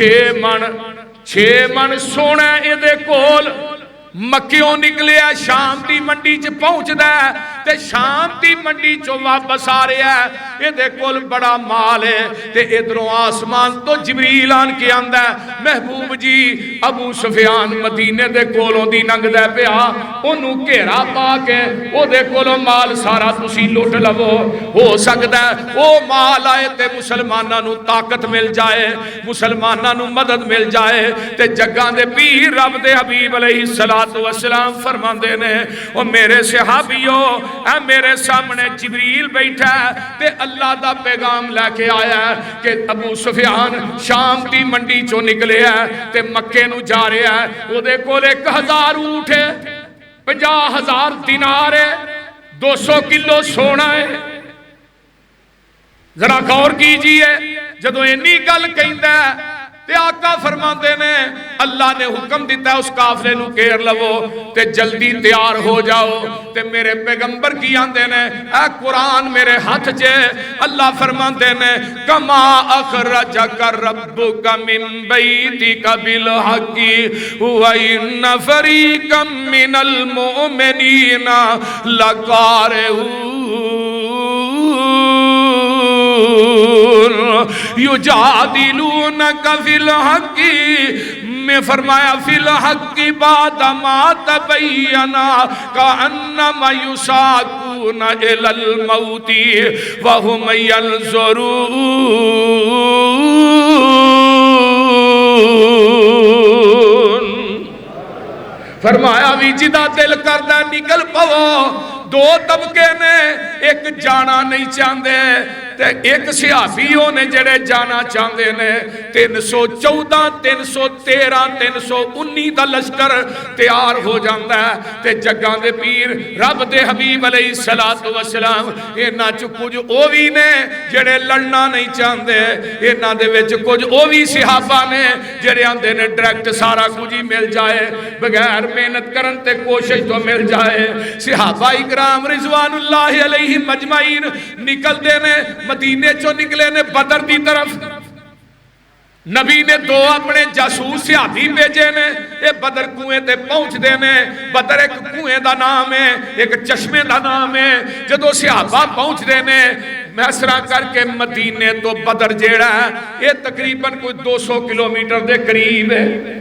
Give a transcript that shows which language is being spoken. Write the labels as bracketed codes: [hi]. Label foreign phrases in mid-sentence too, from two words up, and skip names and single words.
[pa] 6 من سونا یہ دے کول مکیوں نکلے ہے، شام دی منڈی چ پہنچ دا ہے، تے شام دی منڈی چو واپس آ رہے ہیں، یہ دے کول بڑا مال ہے، تے ادھروں آسمان تو جبریل آن کے آندہ ہے، محبوب جی ابو سفیان مدینے دے کولوں دی ننگ دے پیا، انہوں گھیرا پا کے او دے کولوں مال سارا تسی لوٹ لو، ہو سکتا ہے او مال آئے تے مسلمانہ نو طاقت مل جائے، مسلمانہ نو مدد مل جائے، تے جگاں دے پیر رب دے حبیب علیہ السلام فرماندے نے، او میرے صحابیوں اے میرے سامنے جبریل بیٹھا ہے، تے اللہ دا پیغام لے کے آیا ہے کہ ابو سفیان شام دی منڈی چو نکلے ہے، تے مکے نو جا رہے ہے، وہ دے کول 1000 اونٹ ہے، 50,000 دینار ہے، 200 کلو سونا ہے۔ [ur] ذرا غور کیجئے، [pa] جدو اینی گل کہندا ہے تے آقا فرماندے نے اللہ نے حکم دیتا ہے اس قافلے نو گھیر لو تے جلدی تیار ہو جاؤ تے میرے پیغمبر کی آندے نے اے قرآن میرے ہاتھ چے اللہ فرماندے نے [ar] کما اخرجک ربک من بیتک بالحق وان فریقا من المؤمنین لکارہون یجادلونک فی الحق [pa] میں فرمایا [ar] فی الحق بعد ما تبینا کانما یساقون الی الموت وهم ینظرون [pa] فرمایا بھی جدا دل کردہ نکل پو دو طبقے نے ایک جانا نہیں چاہتے تے ایک صحابیوں نے جڑے جانا چاہتے نے 314 313 319 دا لشکر تیار ہو جاندہ ہے تے جگاں دے پیر رب دے حبیب علیہ السلام اینا چو کچھ اووی نے جڑے لڑنا نہیں چاہتے اینا دے وچ کچھ اووی صحابہ نے جڑے آندے نے ڈائریکٹ سارا کچھ ہی مل جائے بغیر محنت کرن تے کوشش تو مل جائے صحابہ اکرام رضوان اللہ علیہ مجمعین نکل دے نے مدینے چو نکلے نے بدر دی طرف نبی نے دو اپنے جاسوس صحابی بھیجے نے اے بدر کنویں تے پہنچ دے نے بدر ایک کنویں دا نام ہے ایک چشمے دا نام ہے جدو صحابہ پہنچ دے نے محسرہ کر کے مدینے تو بدر جیڑا ہے یہ تقریباً کوئی 200 کلومیٹر دے قریب ہے